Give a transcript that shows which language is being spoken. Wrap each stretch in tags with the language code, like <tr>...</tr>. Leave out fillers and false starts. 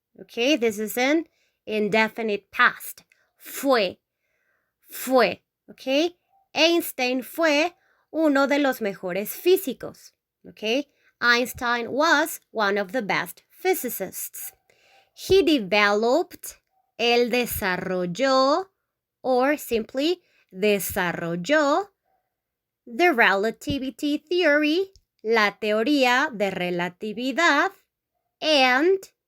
<en>Okay, this is in indefinite past.</en> <es>Fue. Okay, Einstein fue uno de los mejores físicos.</es> <en>Okay, Einstein was one of the best physicists. He developed,</en> <es>él desarrolló,</es> <en>or simply</en> <es>desarrolló,</es> <en>the relativity theory,</en> <es>la teoría de relatividad,</es> <en>and</en>